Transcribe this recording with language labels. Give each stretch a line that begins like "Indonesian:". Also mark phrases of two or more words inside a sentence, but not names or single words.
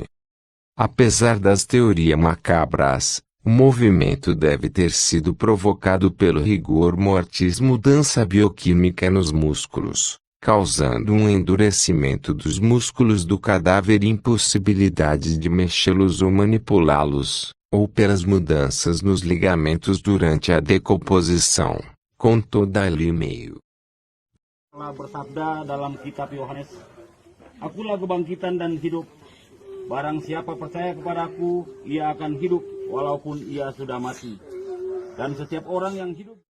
Portuguese: Apesar das teorias macabras, o movimento deve ter sido provocado pelo rigor mortis, mudança bioquímica nos músculos, causando um endurecimento dos músculos do cadáver e impossibilidade de mexê-los ou manipulá-los, ou pelas mudanças nos ligamentos durante a decomposição, contou Daily Mail.
Indonesian: Allah bersabda dalam kitab Yohanes, "Akulah kebangkitan dan hidup. Barang siapa percaya kepadaku, ia akan hidup walaupun ia sudah mati. Dan setiap orang yang hidup..."